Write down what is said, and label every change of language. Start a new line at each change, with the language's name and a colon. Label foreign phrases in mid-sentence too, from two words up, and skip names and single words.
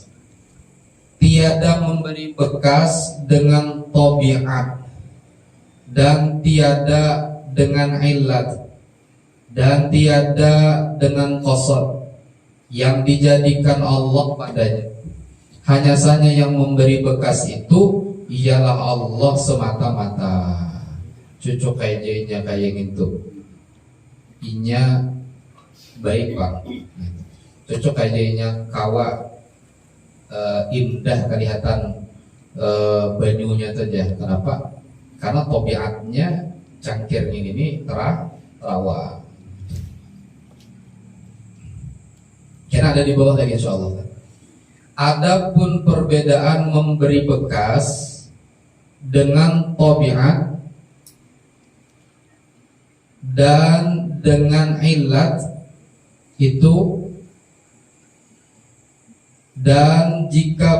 Indonesian: Tiada memberi bekas dengan tabiat dan tiada dengan illat dan tiada dengan qasad yang dijadikan Allah padanya. Hanya saja yang memberi bekas itu ialah Allah semata-mata.
Banjar: Cucuk kayak jadinya kayak gitu. Inya baik bang. Cucuk kayak jadinya kawa indah kelihatan banyunya saja. Kenapa? Karena tobiatnya cangkir ini terawa.
Indonesian: Kira ada di bawah lagi insyaallah. Adapun perbedaan memberi bekas dengan tabiat dan dengan illat itu, dan jika